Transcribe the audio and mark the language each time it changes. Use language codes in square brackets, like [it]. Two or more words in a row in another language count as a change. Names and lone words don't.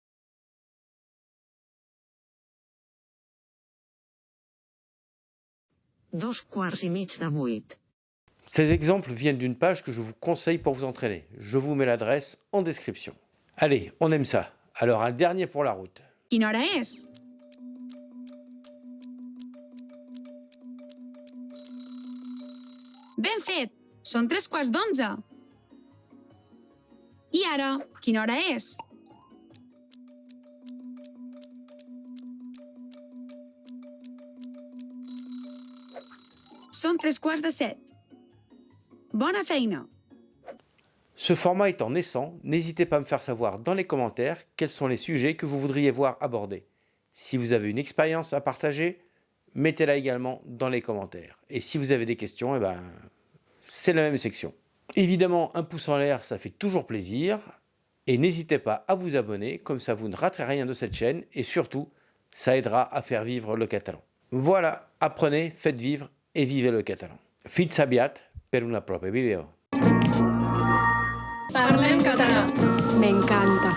[ca] 2:15 de 8. [fr] Ces exemples viennent d'une page que je vous conseille pour vous entraîner. Je vous mets l'adresse en description. Allez, on aime ça. Alors un dernier pour la route. [ca] Quina hora és? Ben fet! Són 3:15. I ara, quina hora és? Són 7:15. Bona feina! [fr] Ce format étant naissant, n'hésitez pas à me faire savoir dans les commentaires quels sont les sujets que vous voudriez voir abordés. Si vous avez une expérience à partager, mettez-la également dans les commentaires. Et si vous avez des questions, c'est la même section. Évidemment, un pouce en l'air, ça fait toujours plaisir. Et n'hésitez pas à vous abonner, comme ça vous ne raterez rien de cette chaîne. Et surtout, ça aidera à faire vivre le catalan. Voilà, apprenez, faites vivre et vivez le catalan. [ca] Fins aviat per una propria vidéo. Parlem català. M'encanta.